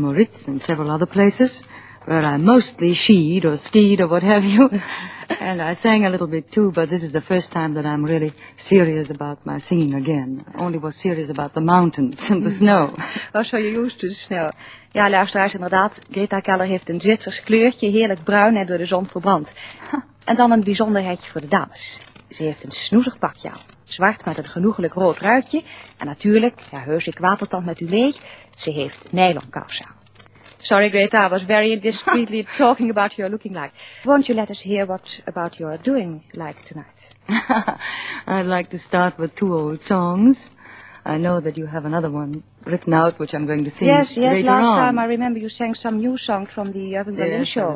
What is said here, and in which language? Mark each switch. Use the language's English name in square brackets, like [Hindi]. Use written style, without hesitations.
[English] Moritz and several other places where I mostly skied or what have you. And I sang a little bit too, but this is the first time that I'm really serious about my singing again. I only was serious about the mountains and the snow. Oh, so you're used to the snow. [Dutch] Ja, luisteraars, inderdaad. Greta Keller heeft een Zwitsers kleurtje, heerlijk bruin en door de zon verbrand. En dan een bijzonderheidje voor de dames. Ze heeft een snoezig pakje aan. Zwart met een genoeglijk rood ruitje. En natuurlijk, ja heus, ik watertand met u mee, ze heeft nylonkousen aan. [English] Sorry, Greta, I was very discreetly talking about your looking like. Won't you let us hear what about your doing like tonight? I'd like to start with 2 old songs. I know that you have another one written out, which I'm going to sing later on. Yes, last time I remember you sang some new song from the Urban Berlin show.